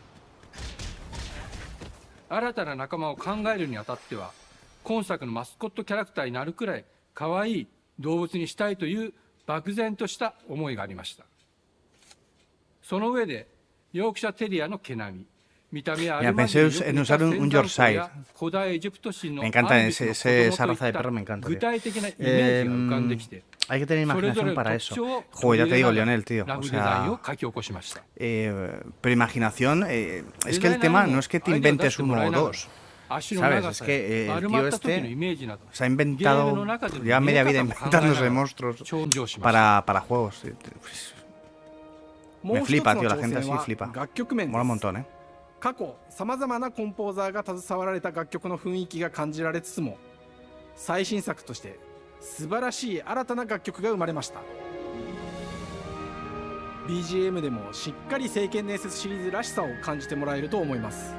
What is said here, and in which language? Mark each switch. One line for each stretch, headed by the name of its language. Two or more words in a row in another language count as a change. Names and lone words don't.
Japanese: 新たな仲間を考えるにあたっては今作のマスコットキャラクターになるくらい可愛い動物にしたいという漠然とした思いがありました。その上でヨークシャテリアの毛並み、見た目は
Spanish: pensé en usar un Yorkshire.
Japanese: 古代エジプト神の
Spanish: Me encanta esa raza de perro, me encanta.
Japanese: 具体的なイメージが浮かんできて
Spanish: Hay que tener imaginación para eso. Joder, ya te digo, Lionel, tío. O sea, pero imaginación, es que el tema no es que te inventes uno o dos. ¿Sabes? Es que el tío este se ha inventado, lleva media vida inventándose monstruos para juegos. Me flipa, tío, la gente así flipa. Mola un montón, ¿eh?
Japanese: 過去さまざまなコンポーザーが携わられた楽曲の雰囲気が感じられつつも、最新作として素晴らしい新たな楽曲が生まれました。 BGM でもしっかり聖剣伝説シリーズらしさを感じてもらえると思います。